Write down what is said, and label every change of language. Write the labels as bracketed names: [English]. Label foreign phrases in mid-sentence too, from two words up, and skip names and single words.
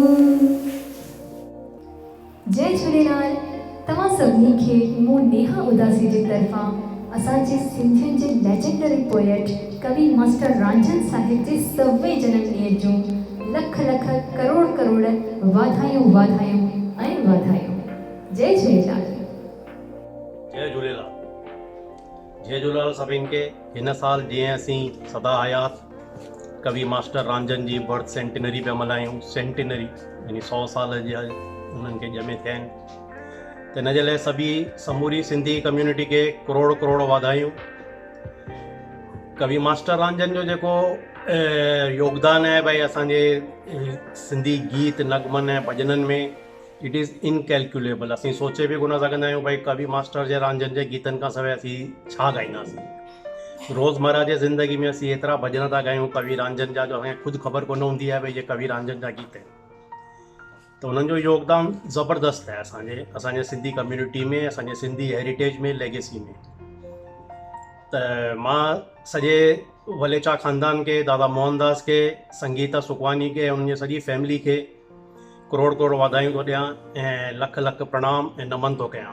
[Sindhi] जय झूलेलाल। तव्हां सभिनी खे मूं नेहा उदासी जी तरफ़ां असांजे सिंधियुनि जे [English] legendary poet [Sindhi] कवि मास्टर रांझन साहिब जे 100वें जनम ॾींहं जूं लख लख करोड़ करोड़ वाधायूं वाधायूं ऐं वाधायूं। जय झूलेलाल। जय झूलेलाल। जय झूलेलाल सभिनि खे। हिन साल जीअं असीं सदा हयात कवि मास्टर रांझन जी [English] birth centenary [Sindhi] पिया मल्हायूं। सेंटिनरी यानी 100 साल जा उन्हनि खे ॼमे थिया आहिनि, त हिन जे लाइ सभी समूरी सिंधी कम्यूनिटी खे करोड़ करोड़ वाधायूं। कवि मास्टर रांझन जो जेको योगदान आहे भाई असांजे सिंधी गीत नगमनि ऐं भॼननि में, [English] it is incalculable. [Sindhi] असीं सोचे बि कोन सघंदा आहियूं भाई कवि मास्टर जे रांझन जे गीतनि खां सवाइ असीं छा ॻाईंदासीं। रोज़मर्रा जे ज़िंदगी में असीं एतिरा भॼन था ॻायूं कवि रांझन जा, जो असांखे ख़ुदि ख़बर कोन हूंदी आहे भाई ये कवि रांझन जा गीत आहिनि। त उन्हनि जो योगदान ज़बरदस्त आहे असांजे सिंधी कम्यूनिटी में, असांजे सिंधी हेरिटेज में, लेगेसी में। त मां सॼे वलेचा ख़ानदान खे, दादा मोहनदास खे, संगीता सुखवानी खे, उन्हनि जी सॼी फैमिली खे करोड़ करोड़ वाधायूं थो ॾियां ऐं लख लख प्रणाम ऐं नमन थो कयां।